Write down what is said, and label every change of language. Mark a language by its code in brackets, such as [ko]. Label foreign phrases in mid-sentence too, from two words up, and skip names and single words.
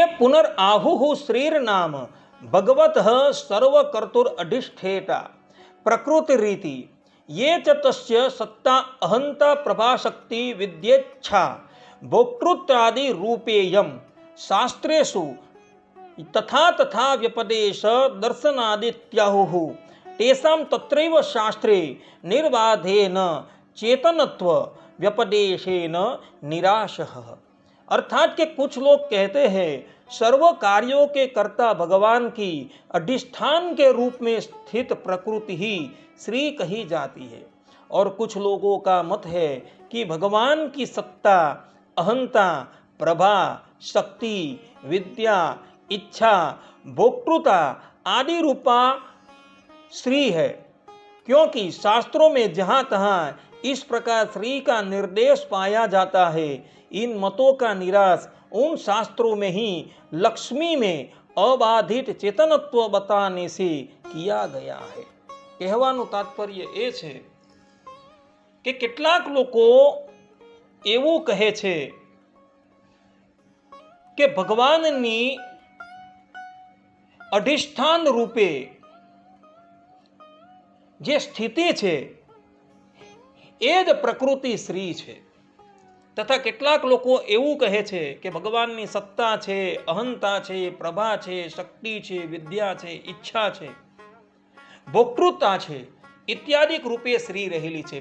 [sa] पुनर आहुः श्रीर नाम भगवत सर्व कर्तुर अधिष्ठेता प्रकृति रीति ये च तस्य सत्ता अहंता प्रभाशक्ति विद्येच्छा भोक्तृत्रादि रूपेयम शास्त्रेषु तथा तथा व्यपदेश दर्शनादित्याहुः तेषां तत्रैव शास्त्रे निर्बाधेन चेतनत्व व्यपदेशेन निराशः। [hi] अर्थात कि कुछ लोग कहते हैं सर्व कार्यों के कर्ता भगवान की अधिष्ठान के रूप में स्थित प्रकृति ही श्री कही जाती है, और कुछ लोगों का मत है कि भगवान की सत्ता अहंता प्रभा शक्ति विद्या इच्छा भोक्तृता आदि रूपा श्री है, क्योंकि शास्त्रों में जहाँ तहाँ इस प्रकार श्री का निर्देश पाया जाता है। इन मतों का निराश उन शास्त्रों में ही लक्ष्मी में अबाधित चेतनत्व बताने से किया गया है। [gu] કહેવાનું તાત્પર્ય એ છે કે કેટલાક લોકો એવું કહે છે કે ભગવાનની અધિષ્ઠાન રૂપે જે સ્થિતિ છે એ જ પ્રકૃતિ શ્રી છે, તથા કેટલાક લોકો એવું કહે છે કે ભગવાનની સત્તા છે, અહંતા છે, પ્રભા છે, શક્તિ છે, વિદ્યા છે, ઈચ્છા છે, ભોક્તૃતા છે ઇત્યાદિક રૂપે શ્રી રહેલી છે।